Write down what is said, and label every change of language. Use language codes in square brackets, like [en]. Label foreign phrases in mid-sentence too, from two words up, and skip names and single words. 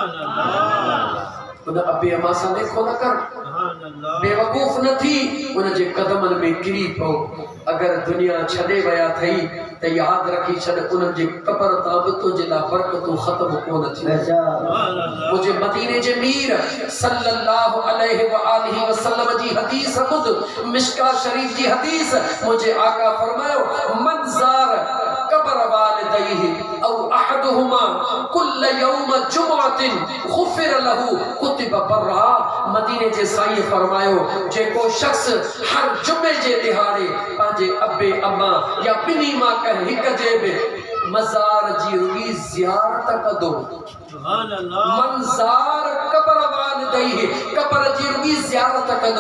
[sd] उन अबे अम्मा सां लेखो न कर, बेवकूफ़ न थी उन जे कदमनि में किरी पओ। अगरि दुनिया छॾे विया अथई त यादि रखी छॾ, उन्हनि जे क़बर तां बि तुंहिंजे लाइ बरकतूं ख़त्म कोन थियूं। मुंहिंजे मदीने जे मीर [ar] صلى الله عليه وآله وسلم [sd] जी हदीस ॿुध, मिशका शरीफ जी हदीस। मुंहिंजे आका फरमायो [ar] من زار قبر والديه أو أحدهما كل يوم جمعة غفر له كتب برا. [sd] मदीने जे साईं फरमायो जेको शख्स हर जुमे जे दिहाड़े पंहिंजे अबे अम्मा या ॿिन्ही मां कंहिं हिक जे बि मज़ार जी रुॻी ज़ियारत कंदो, [ar] من زار قبر والديه [sd] कबर जी रुॻी ज़ियारत कंदो।